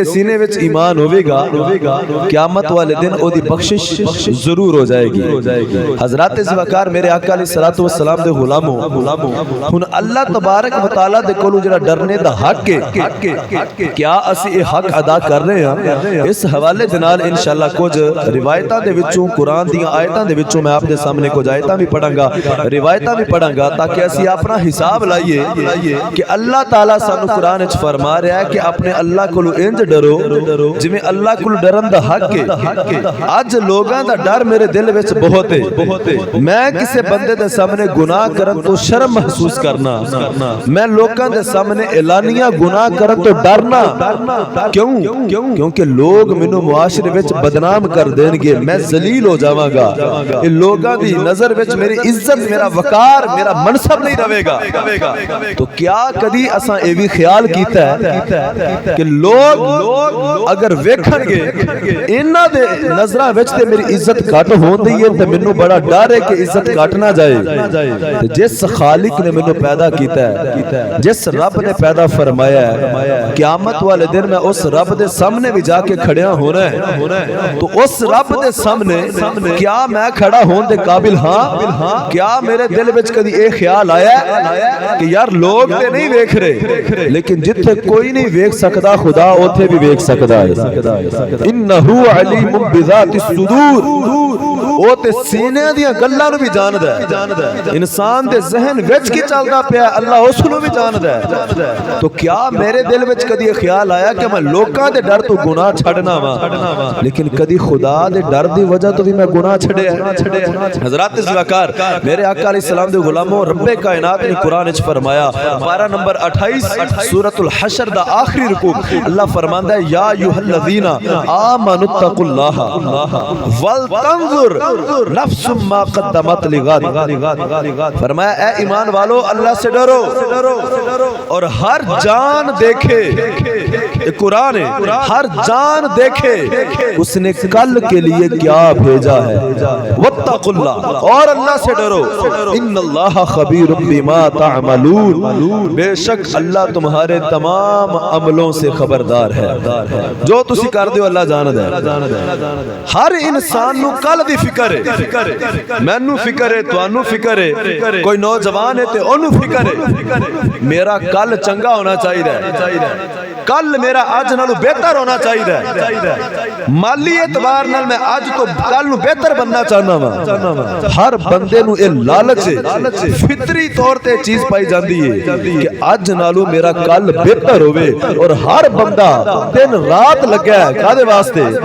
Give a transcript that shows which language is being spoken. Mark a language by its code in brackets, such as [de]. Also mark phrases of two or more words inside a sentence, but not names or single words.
[pa] سینے وچ ایمان ہوئے گا قیامت والے دن او دی بخشش ضرور ہو جائے گی حضرات زوکار میرے آقا علیہ الصلوۃ والسلام دے غلاموں ہن اللہ تبارک و تعالی دے کولوں جڑا ڈرنے دا حق ہے کیا اسی [ur] یہ حق ادا کر رہے ہیں [pa] اس حوالے دے نال انشاءاللہ کچھ روایتاں دے وچوں قرآن دیاں آیتاں دے وچوں میں آپ دے سامنے کچھ آیتاں بھی پڑھاں گا روایتاں بھی پڑھاں گا تاکہ اسی اپنا حساب لائیے کہ اللہ تعالیٰ سانو قرآن وچ فرما رہا ہے کہ اپنے اللہ کولوں انج ڈرو جویں اللہ کولوں ڈرن دا حق ہے اج لوگاں دا ڈر میرے دل وچ بہت ہے میں کسے بندے دے سامنے گناہ کرن تو شرم محسوس کرنا میں لوگاں دے سامنے اعلانیہ گناہ کرن تو ڈرنا کیونکہ لوگ مینوں معاشرے وچ بدنام کر دین گے میں ذلیل ہو جاواں گا یہ لوگاں دی نظر وچ میری عزت میرا وقار میرا منصب نہیں رہے گا تو کیا کدی اساں اے وی خیال کیتا ہے کہ لوگ اگر ویکھن گے انہاں دے نظراں وچ تے میری عزت گھٹ ہوندی ہے تے مینوں بڑا ڈر ہے کہ عزت گھٹ نہ جائے تے جس خالق نے مینوں پیدا کیتا ہے جس رب نے پیدا فرمایا ہے قیامت والے دن میں اس رب دے سامنے بھی جا کے کھڑیاں ہونا ہے تو اس رب دے سامنے کیا میں کھڑا ہون دے قابل ہاں کیا میرے دل وچ کدی اے خیال آیا ہے کہ یار لوگ تے نہیں ویکھ رہے لیکن جتھے کوئی نہیں ویکھ سکدا خدا اوتھے بھی ویکھ سکدا ہے [ar] انہو علیم بذات الصدور [pa] او تے سینے دیاں گلاں نوں بھی جاندا ہے انسان دے ذہن وچ کی چلدا پیا اللہ اس نوں بھی جاندا ہے تو کیا میرے دل وچ کدی خیال آیا کہ میں لوکاں دے ڈر تو گناہ چھڈنا وا لیکن کدی خدا دے ڈر دی وجہ تو بھی میں گناہ چھڈیا حضرات زوکار میرے آقا علیہ السلام دے غلاموں رب کائنات نے قرآن وچ فرمایا پارہ نمبر 28 سورۃ الحشر دا آخری رکوع اللہ فرماندا ہے [ar] یا ایھا الذین آمنوا اتقوا اللہ ولتنظر نفس ما قدمت لغد [ur] فرمایا اے ایمان والو اللہ سے ڈرو اور ہر جان دیکھے قرآن ہے ہر جان دیکھے اس نے کل کے لیے کیا بھیجا ہے [ar] واتقوا اللہ [ur] اور اللہ سے ڈرو [ar] ان اللہ خبیر بما [pa] تعملون [ur] بے شک اللہ تمہارے تمام عملوں سے خبردار ہے [pa] جو تسی کر دیو اللہ جاندا ہے ہر انسان نو کل دی فکر ہے مینوں فکر ہے تانوں فکر ہے کوئی نوجوان ہے تے اونوں فکر ہے میرا کل چنگا ہونا چاہیے کل میرا اج نالوں بہتر ہونا چاہیے مالی اعتبار نال میں اج تو کل نو بہتر بننا چاہنا وا ہر بندے نو اے لالچ فطری طور تے چیز پائی جاندی ہے کہ اج نالوں میرا کل بہتر ہوے اور ہر بندہ دن رات لگا ہے کادے واسطے